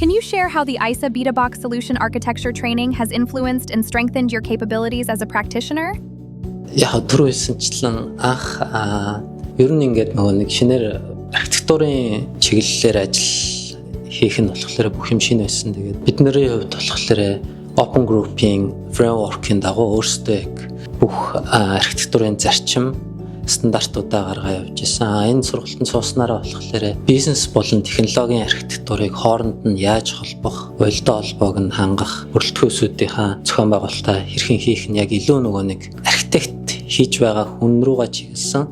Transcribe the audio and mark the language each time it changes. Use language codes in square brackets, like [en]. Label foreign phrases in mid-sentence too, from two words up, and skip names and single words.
[en] share how the ISA Beta Box solution architecture training has influenced and strengthened your capabilities as a practitioner? [mn] Яг түрүү хэлсэнчлэн анх ер нь ингээд нөгөө нэг шинээр архитектурын чиглэлээр ажил хийх нь болохоор бүх юм шинэ байсан. Тэгээд бидний хувьд болохоор [en] open grouping framework- [mn] ийн дагуу өөрсдөө бүх архитектурын зарчим стандартуудаа гаргаа явж исэн. Энэ сургалтанд сууснараа болохоор бизнес болон технологийн архитектурыг хооронд нь яаж холбох, уялдаа холбоог нь хангах, бүрэлдэхүүнүүдийнхаа зохион байгуулалтаа хэрхэн хийх нь яг илүү нөгөө нэг архитект хийж байгаа хүн рүүгээ чиглэсэн.